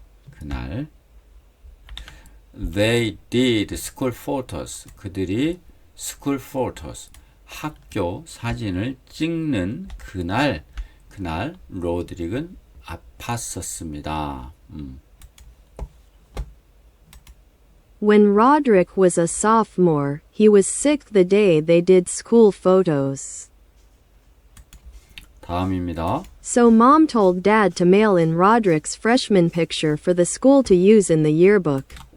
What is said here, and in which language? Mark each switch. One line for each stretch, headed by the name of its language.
Korean: 그날
English: they did school photos.
Korean: 그들이 school photos 학교 사진을 찍는 그날 로드릭은 아팠었습니다.
English: When Roderick was a sophomore, he was sick the day they did school photos.
Korean: 다음입니다.
English: So Mom told Dad to mail in Roderick's freshman picture for the school to use in the yearbook.